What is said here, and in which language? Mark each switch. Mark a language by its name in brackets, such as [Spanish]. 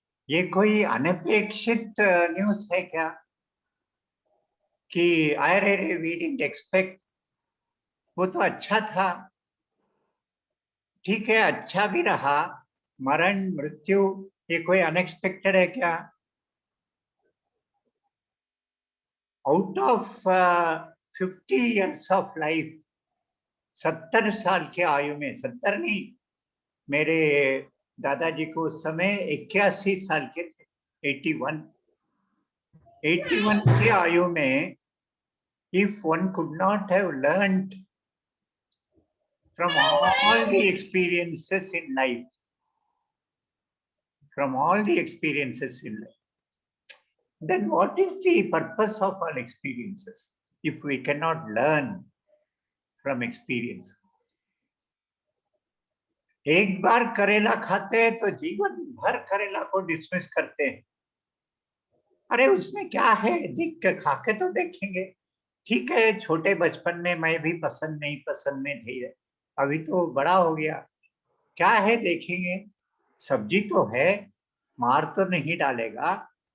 [Hindi] ये कोई अनपेक्षित न्यूज़ है क्या कि अरे रे [English] We didn't expect. [Hindi] वो तो अच्छा था, ठीक है, अच्छा भी रहा। मरण मृत्यु ये कोई अनएक्सपेक्टेड है क्या? [English] out of 50 years of life, [Hindi] 70 साल की आयु में, [English] 70 नहीं, मेरे दादाजी को उस समय 81 साल के थे, 81 की आयु में, if one could not have learned from all the experiences in life, then what is the purpose of all experiences if we cannot learn from experience? [Hindi] एक बार करेला खाते हैं तो जीवन भर करेला को डिसमिस करते हैं। अरे उसमें क्या है, देख के खा के तो देखेंगे। ठीक है, छोटे बचपन में मैं भी पसंद में थी, अभी तो बड़ा हो गया, क्या है देखेंगे, सब्जी तो है, मार तो नहीं डालेगा।